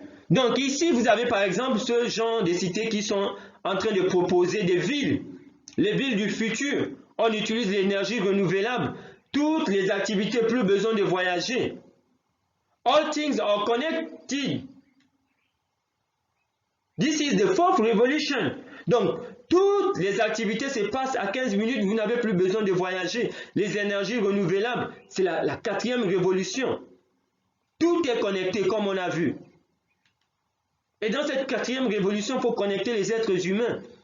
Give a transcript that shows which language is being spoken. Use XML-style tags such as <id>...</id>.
<fr>Donc ici, vous avez par exemple ce genre de cités qui sont en train de proposer des villes. Les villes du futur. On utilise l'énergie renouvelable. Toutes les activités, plus besoin de voyager.</fr> <en>All things are connected. This is the fourth revolution.</en> <fr>Donc, toutes les activités se passent à 15 minutes, vous n'avez plus besoin de voyager. Les énergies renouvelables, c'est la quatrième révolution. Tout est connecté, comme on a vu. Et dans cette quatrième révolution, il faut connecter les êtres humains.</fr>